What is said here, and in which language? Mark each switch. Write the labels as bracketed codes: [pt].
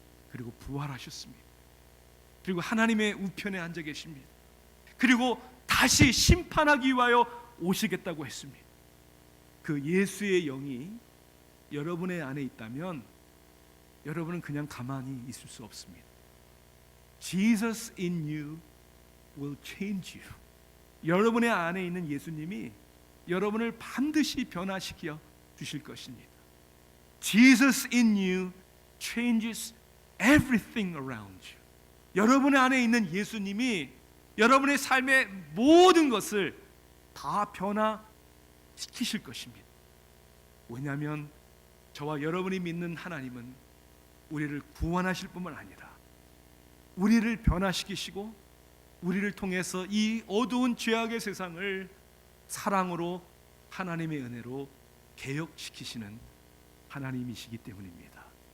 [ko] 그리고 부활하셨습니다. 그리고 하나님의 우편에 앉아 계십니다. 그리고 다시 심판하기 위하여 오시겠다고 했습니다. 그 예수의 영이 여러분의 안에 있다면 여러분은 그냥 가만히 있을 수 없습니다. [en] Jesus in you will change you. [ko] 여러분의 안에 있는 예수님이 여러분을 반드시 변화시켜 주실 것입니다. [en] Jesus in you changes everything around you. [ko] 여러분의 안에 있는 예수님이 여러분의 삶의 모든 것을 다 변화시키실 것입니다. 왜냐하면 저와 여러분이 믿는 하나님은 우리를 구원하실 뿐만 아니라 우리를 변화시키시고 우리를 통해서 이 어두운 죄악의 세상을 사랑으로 하나님의 은혜로 개혁시키시는 하나님이시기 때문입니다.